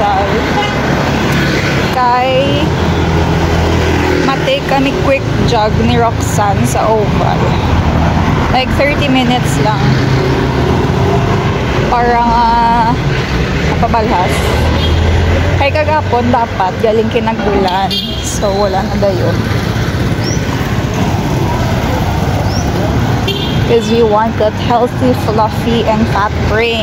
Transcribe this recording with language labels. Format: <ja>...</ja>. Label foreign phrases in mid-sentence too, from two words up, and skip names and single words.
<hil>Kay matake kami</hil> <en>quick jog</en> <hil>ni Roxanne sa Oval. Like 30 minutes lang. Para mapabalhas. Kay kagapon dapat galing Kinagbulan. So wala na dayon.</hil> <en>Because we want that healthy, fluffy, and fat brain.</en>